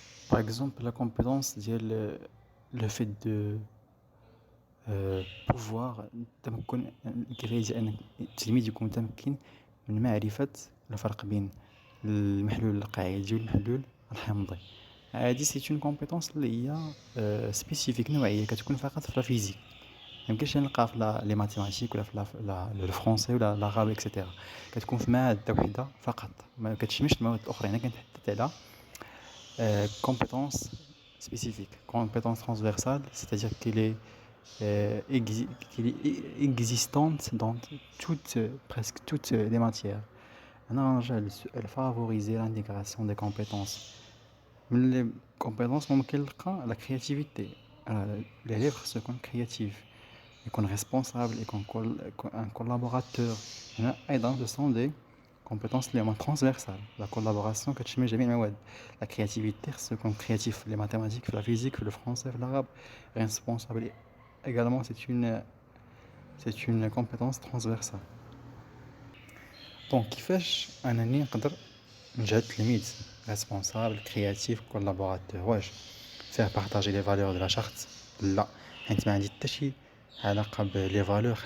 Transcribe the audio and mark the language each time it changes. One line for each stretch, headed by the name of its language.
French: par exemple la compétence
Arabic: ديال
French: le fait de pouvoir
Arabic: تمكن كيفية أن التلميذ يكون متمكن من معرفة الفرق بين المحلول القاعدي والمحلول الحمضي. هذه سي اون كومبيتونس اللي هي سبيسيفيك نوعيه كتكون فقط في الفيزيك، ميمكنش نلقاها في لي ماتيماتيك ولا في الفرونسي ولا العربي اكسيتيرا. كتكون في ماده وحده فقط ما كتشملش المواد الاخرى. هنا كنتحدث على
French: compétence spécifique, compétence transversale, c'est-à-dire qu'elle est existante dans presque toutes les matières. Elle favorise l'intégration des compétences من les compétences
Arabic: ممكن نلقى
French: la créativité. l'élève خصو يكون créatif, يكون responsable, يكون un collaborateur.
Arabic: هنا أيضا
French: ce sont des compétences
Arabic: اللي هما transversales.
French: La collaboration
Arabic: كتشمل جميع المواد.
French: La créativité
Arabic: خصو يكون
French: créatif في les mathématiques, في la physique, في le français, في l'arabe. Responsable également c'est une compétence transversale.
Arabic: Donc كيفاش أنني نقدر نجهد تلميذ responsable, créatif, collaborateur؟ واش
French: faire partager les valeurs de la charte؟
Arabic: لا، حيت ما عندي حتى شي علاقة بلي فالور.